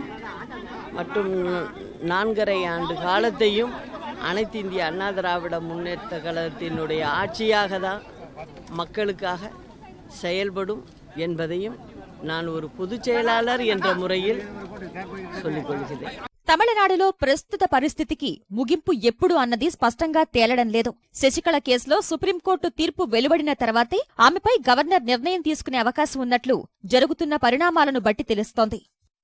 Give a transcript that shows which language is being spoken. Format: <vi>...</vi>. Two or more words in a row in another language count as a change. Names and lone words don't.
<ta>மற்றும் 4.5 ஆண்டு காலத்தையும் அனைத்து இந்திய அண்ணா திராவிட முன்னேற்ற கழகத்தினுடைய ஆட்சியாக தான் மக்களுக்காக செயல்படும் என்பதையும் நான் ஒரு பொதுச் செயலாளர் என்ற முறையில் சொல்லிக் கொள்கிறேன்.</ta> <te>తమిళనాడులో ప్రస్తుత పరిస్థితికి ముగింపు ఎప్పుడు అన్నది స్పష్టంగా తేలడం లేదు. శశికళ కేసులో సుప్రీంకోర్టు తీర్పు వెలువడిన తర్వాతే ఆమెపై గవర్నర్ నిర్ణయం తీసుకునే అవకాశం ఉన్నట్లు జరుగుతున్న పరిణామాలను బట్టి తెలుస్తోంది.</te>